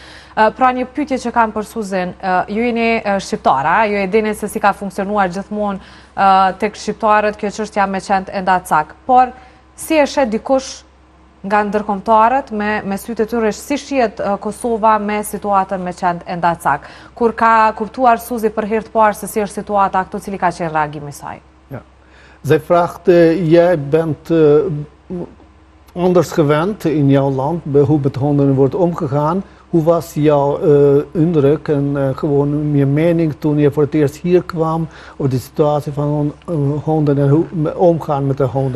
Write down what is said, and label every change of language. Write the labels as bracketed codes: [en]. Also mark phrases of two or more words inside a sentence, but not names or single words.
[sq] Pra një pyetje që kam për Suzin, ju jeni shqiptara, ju e dini se si ka funksionuar gjithmonë tek shqiptarët kjo çështja me qend e Ndacak, por si e shet dikush nga ndërkombëtarët me sytë e tyre si shihet Kosova me situatën me qend e Ndacak, kur ka kuptuar Suzi për herë të parë se si është situata këtu, cili ka qenë reagimi i saj? [nl] Ja. Zij vraagt, jij bent anders gewend in jouw land, hoe met honden wordt omgegaan. Hoe was jouw indruk en gewoon je mening toen je voor het eerst hier kwam over de situatie van honden en hoe omgaan met de honden?